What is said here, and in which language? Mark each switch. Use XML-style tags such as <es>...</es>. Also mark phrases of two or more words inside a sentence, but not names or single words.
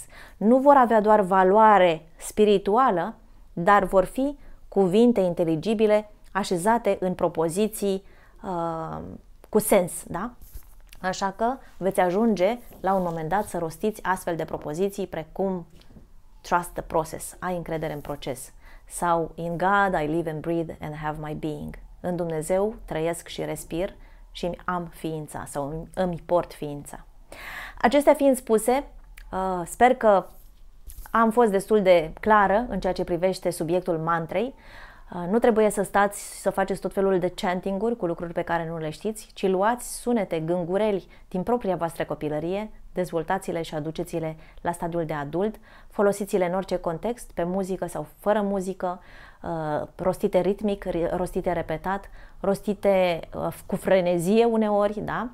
<ro>Nu vor avea doar valoare spirituală, dar vor fi cuvinte inteligibile așezate în propoziții cu sens, da? Așa că veți ajunge la un moment dat să rostiți astfel de propoziții precum</ro> <en>trust the process,</en> <ro>ai încredere în proces, sau</ro> <en>in God I live and breathe and have my being.</en> <ro>În Dumnezeu trăiesc și respir și îmi am ființa sau îmi port ființa. Acestea fiind spuse, sper că am fost destul de clară în ceea ce privește subiectul mantrei. Nu trebuie să stați să faceți tot felul de chanting-uri cu lucruri pe care nu le știți, ci luați sunete, gângureli din propria voastră copilărie, dezvoltați-le și aduceți-le la stadiul de adult, folosiți-le în orice context, pe muzică sau fără muzică, rostite ritmic, rostite repetat, rostite cu frenezie uneori, da?</ro>